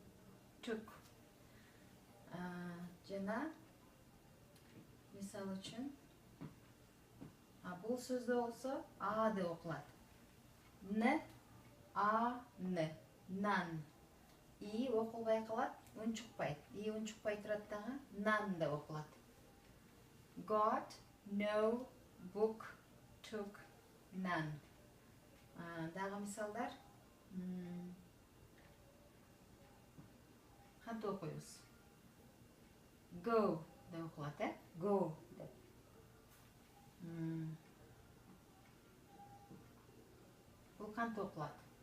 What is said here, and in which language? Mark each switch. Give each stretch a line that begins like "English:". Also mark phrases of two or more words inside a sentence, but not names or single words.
Kyrgyz: Жана мисал үчүн бул сөздө болсо A деп окулат. Н, A, Н.
English: None.
Kyrgyz: И окулбай калат, унчукпайт. И унчукпай турат дагы, none деп окулат.
English: Got, no, book, took, none.
Kyrgyz: Дагы мисалдар. Кантип окуйбуз? Go деп окулат, Go деп. Бул кантип окулат?